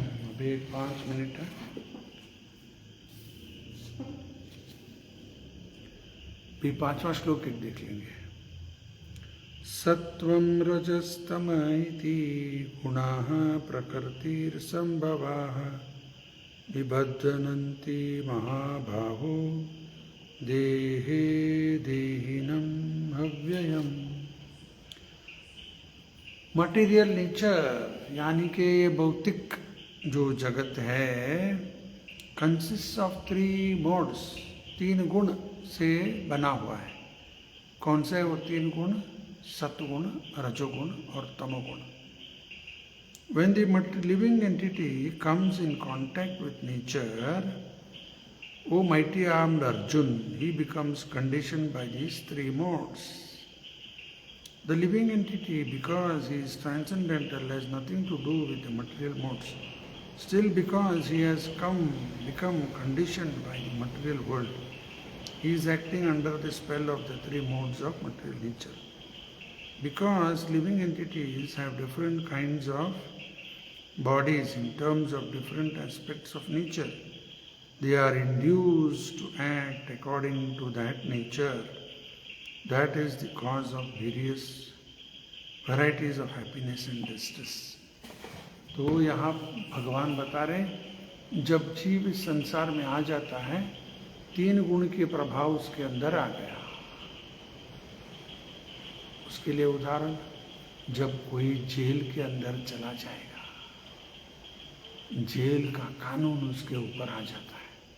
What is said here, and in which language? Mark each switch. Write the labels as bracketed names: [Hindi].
[Hindi] अभी 5 मिनट है। भी 5वां श्लोक एक देख लेंगे। [Sanskrit] सत्वं रजस्तम इति गुणाः प्रकृतिर्संभवाः विबध्नन्ति महाबाहो देहे देहिनम् अव्ययम्। [Hindi] मटेरियल नेचर यानी कि भौतिक जो जगत है [English] consist of 3 modes, [Hindi] 3 गुण से बना हुआ है। कौन से वो 3 गुण? सत्वगुण, रजोगुण और तमोगुण। [English] When the living entity comes in contact with nature, O mighty armed Arjun, he becomes conditioned by these 3 modes. The living entity, because he is transcendental, has nothing to do with the material modes. Still, because he has become conditioned by the material world, he is acting under the spell of the 3 modes of material nature. Because living entities have different kinds of bodies in terms of different aspects of nature, they are induced to act according to that nature. That is the cause of various varieties of happiness and distress. [Hindi] तो यहाँ भगवान बता रहे जब जीव इस संसार में आ जाता है 3 गुण के प्रभाव उसके अंदर आ गया। उसके लिए उदाहरण, जब कोई जेल के अंदर चला जाएगा, जेल का कानून उसके ऊपर आ जाता है।